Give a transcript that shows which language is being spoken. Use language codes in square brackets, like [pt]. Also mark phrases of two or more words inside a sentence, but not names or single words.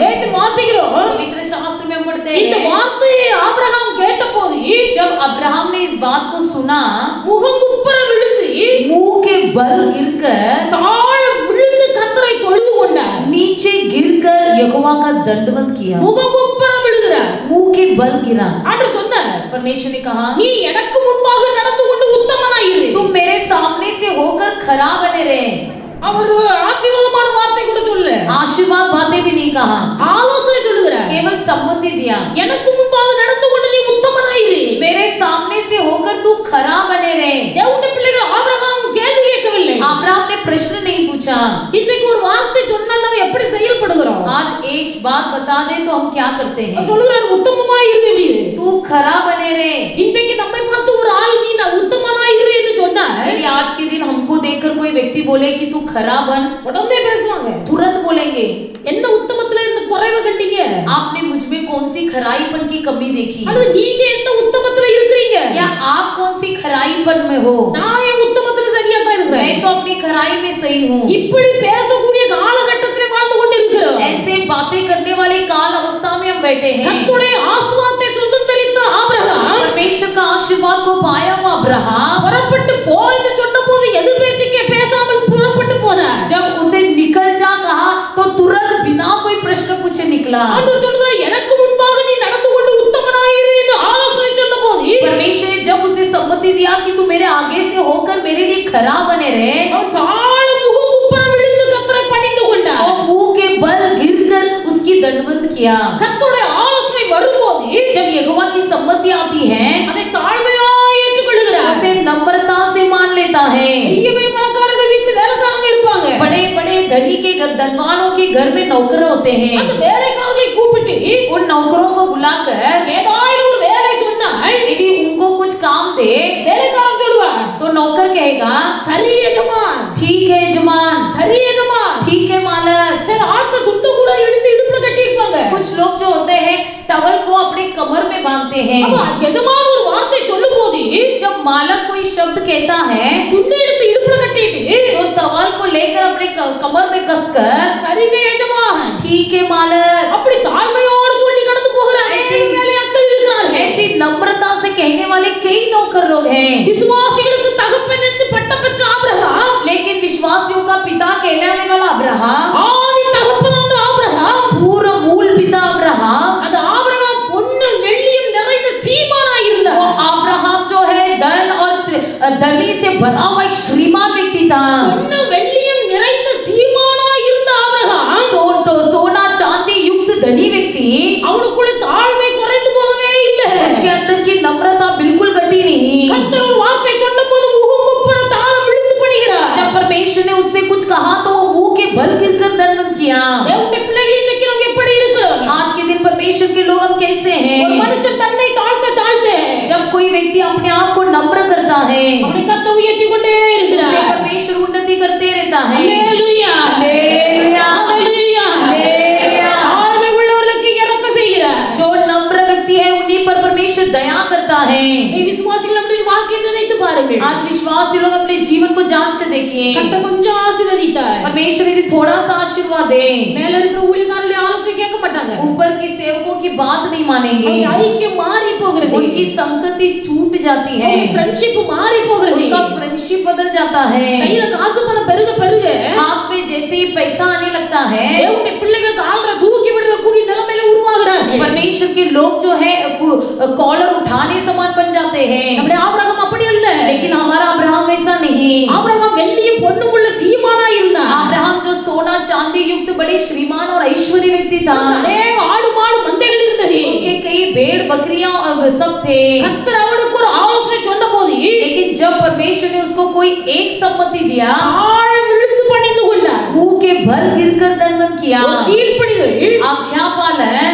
[ta] நேத்து வாசிக்கிறோம். [hi] पवित्र शास्त्र में हम पढ़ते [ta] இந்த [hi] हैं, [ta] வார்த்தையை ஆபிரகாம் கேட்டபோது [hi] जब अब्राहम ने इस बात को सुना, [ta] முகங்குப்புற விழுந்து [hi] मुंह के बल गिरकर [ta] தாழ விழுந்து கர்த்தரை தொழுது கொண்டார். [hi] नीचे गिरकर यहोवा का दंडवत किया. [ta] முகங்குப்புற விழுகிறார். [hi] मुंह के बल गिरा. [ta] ஆண்டவர் சொன்னார், [hi] परमेश्वर ने कहा [ta] நீ எனக்கு முன்பாக நடந்து கொண்டு உத்தமனாய் இரு. [hi] तुम मेरे सामने से होकर खरा बने रहे. [ta] அவர் ஆசீர்வாதமான வார்த்தை கூட சொல்ல, [hi] आशीर्वाद बातें भी नहीं कहा, [ta] ஆலோசனை சொல்லுகிறார். [hi] केवल सम्मति दिया. [ta] எனக்கு முன்பாக நடந்து கொண்டு நீ உத்தமனாய் இரு. [hi] मेरे सामने से होकर तू खरा बने रहे. [ta] தேவனுடைய பிள்ளைகள் ஆபிரகாம் கேள்வி கேட்கவில்லை. [hi] अब्राहम ने प्रश्न नहीं पूछा. [ta] இன்னைக்கு ஒரு வார்த்தை சொன்னால் நம்ம எப்படி செயல்படுகிறோம்? [hi] आज एक बात बता दे तो हम क्या करते हैं? [ta] அவர் சொல்லுகிறார் உத்தமமாய் இரு என்று. [hi] तू खरा बने रहे. [ta] இன்னைக்கு நம்மை பார்த்து ஒரு ஆள் நீ உத்தமனாய் இரு என்று சொன்னா [hi] यदि आज के दिन हमको देखकर कोई व्यक्ति बोले कि तू खरा बन, [ta] உடனே பேசுவாங்க. [hi] तुरंत बोलेंगे [ta] என்ன உத்தமத்துல இந்த குறைவு கண்டீங்க? [hi] आपने मुझ में कौन सी खराईपन की कमी देखी, [ta] அல்லது நீங்க என்ன உத்தமத்துல இருக்கிறீங்க? [hi] या आप कौन सी खराईपन में हो? [ta] நான் என் உத்தமத்துல சரியா தான் இருக்கிறேன். [hi] मैं तो अपनी खराई में सही हूँ. [ta] இப்படி பேசக்கூடிய காலகட்டத்தில் வாழ்ந்து கொண்டு இருக்கிறோம். [hi] ऐसे बातें करने वाले काल अवस्था में हम बैठे हैं. [ta] கர்த்தருடைய ஆசீர்வாதத்தை சுதந்தரித்த ஆபிரகாம் [hi] परमेश्वर का आशीर्वाद को पाया हुआ अब्राहम [ta] புறப்பட்டு போ என்று சொன்னபோது எதிர் பேச்சுக்கே பேசாமல் புறப்பட்டு போனார். [hi] जब उसे निकल जा कहा तो तुरंत बिना कोई प्रश्न पूछे निकला. [ta] ஆண்டவர் சொல்றார் எனக்கு முன்பாக நீ நடந்து கொண்டு உத்தமனாய் இரு என்று ஆலோசனை சொன்னபோது [hi] परमेश्वर ने जब उसे सम्मति दिया कि तू मेरे आगे से होकर मेरे लिए खरा बने रहे, [ta] அவன் தாழ முகங்குப்புற விழுந்து கர்த்தரை பணிந்து கொண்டார். [hi] और मुंह के बल गिरकर उसकी दंडवत किया. [ta] கர்த்தருடைய ஆலோசனை வரும்போது [hi] जब यहोवा की सम्मति आती है, [ta] அதை தாழ்மையாய் ஏற்றுக்கொள்கிறார். [hi] उसे नम्रता से मान लेता है. [ta] பெரிய பெரிய பணக்காரர்கள் வீட்டுல வேலைக்காரங்க இருப்பாங்க. [hi] बड़े बड़े धनी के धनवानों के घर में नौकर होते हैं. [ta] அந்த வேலைக்காரர்களை கூப்பிட்டு [hi] उन नौकरों को बुलाकर [ta] ஏதாவது ஒரு வேலை சொன்னால் [hi] यदि उनको कुछ काम दे [ta] வேலைக்காரன் சொல்லுவார், [hi] तो नौकर कहेगा [ta] சரி எஜமான், [hi] ठीक है यजमान, [ta] சரி எஜமான். [hi] ठीक है मालक. [ta] சில ஆட்கள் துண்டு கூட எடுத்து இடுப்புல கட்டி இருப்பாங்க. [hi] कुछ लोग जो होते हैं टवल को अपने कमर में बांधते हैं. [ta] அப்ப எஜமான் ஒரு வார்த்தை சொல்லும்போது [hi] जब मालक कोई शब्द कहता है [ta] துண்டு எடுத்து இடுப்புல கட்டிட்டு [hi] तो टवल को लेकर अपने कमर में कसकर [ta] சரிங்க எஜமான், [hi] ठीक है मालक, [ta] அப்படி தாழ்மையோடு சொல்லி கடந்து போகிற அநேக வேலையாட்கள் இருக்கிறார்கள். [hi] ऐसी नम्रता से कहने वाले कई नौकर लोग हैं. [ta] விசுவாசிகளுக்கு தகப்பன் என்று பட்டம் பெற்ற ஆபிரகாம், [hi] लेकिन विश्वासियों का पिता कहलाने वाला अब्राहम, [ta] ஆதி தகப்பனான ஆபிரகாம், [hi] पूरा मूल पिता अब्राहम, [ta] அது ஆபிரகாம் பொன்னும் வெள்ளியும் நிறைந்த சீமானாய் [hi] वो [ta] இருந்தார். [hi] अब्राहम जो है धन और धनी से भरा हुआ एक श्रीमान व्यक्ति था. [ta] பொன்னும் வெள்ளியும் நிறைந்த சீமானாய் இருந்த ஆபிரகாம் [hi] सोना चांदी युक्त धनी व्यक्ति, [ta] அவனுக்குள்ள தாழ்மை குறைந்து போகவே இல்லை. [hi] उसके अंदर की नम्रता बिल्कुल घटी नहीं. [ta] கர்த்தர் ஒரு வார்த்தை சொன்னபோது முகங்குப்புற தாழ விழுந்து பணிகிறார். [hi] जब परमेश्वर ने उससे कुछ कहा तो वो मुंह के बल गिरकर दंडवत किया. [ta] தேவனுடைய பிள்ளைகள் இன்னைக்கு நம்ம எப்படி இருக்கிறோம்? [hi] आज के दिन परमेश्वर के लोग हम कैसे [ta] ஒரு [hi] हैं? [ta] மனுஷன் தன்னை தாழ்த்த [hi] जब कोई व्यक्ति अपने आप को नम्र करता है, [ta] அவனை கர்த்தர் உயர்த்தி கொண்டே [hi] उसे [ta] இருக்கிறார். [hi] परमेश्वर उन्नति करते रहता है. [ta] அல்லேலூயா, [hi] हालेलुया, [ta] அல்லேலூயா. [hi] हालेलुया. [ta] தாழ்மை உள்ளவர்களுக்கு இரக்கம் செய்கிறார். [hi] जो नम्र व्यक्ति है उन्हीं पर परमेश्वर दया करता है. [ta] நீ விசுவாசிகள் நம்முடைய வாழ்க்கையை நினைத்து பாருங்கள். [hi] आज विश्वासी लोग अपने जीवन को जांच कर देखिए, [ta] கர்த்தர் கொஞ்சம் ஆசீர்வதித்தார். [hi] परमेश्वर यदि थोड़ा सा आशीर्वाद दे, [ta] மேல இருக்கிற ஊழியக்காரருடைய ஆலோசனை கேட்க மாட்டாங்க. [hi] ऊपर के सेवकों की बात नहीं मानेंगे, [ta] அவங்க ஐக்கியம் மாறி போகிறது. [hi] उनकी संगति टूट जाती है, [ta] அவங்க ஃப்ரெண்ட்ஷிப் மாறி போகிறது. [hi] उनका फ्रेंडशिप बदल जाता है, [ta] கையில காசு பணம் பெருக பெருக [hi] हाथ में जैसे ही पैसा आने लगता है, [ta] தேவனுடைய பிள்ளைகள் கால்ற தூக்கி விடுற கூடிய நிலைமையில உருவாகுறாங்க. [hi] परमेश्वर के लोग जो है कॉलर उठाने समान बन जाते हैं। [ta] நம்முடைய ஆபிரகாம் அப்படி அல்ல. [hi] लेकिन हमारा अब्राहम वैसा नहीं। [ta] ஆபிரகாம் வெள்ளியும் பொன்னும் உள்ள சீமானா இருந்தார். [hi] अब्राहम जो सोना चांदी युक्त बड़े श्रीमान और ऐश्वर्य व्यक्ति था, [ta] अनेक ஆடு மாடு மந்தைகள் இருந்தது, [hi] उसके कई भेड़ बकरियां सब थे। [ta] கர்த்தர் அவனுக்கு ஒரு ஆலோசனை சொன்னபோது, [hi] लेकिन जब परमेश्वर ने उसको कोई एक सम्मति दिया, [ta] ஆழ விழுந்து பணிந்து கொண்டார். [hi] मुंह के भर गिरकर दंडवत किया। [ta] ஒரு கீழ்ப்படிதல், [hi] आज्ञा पालन,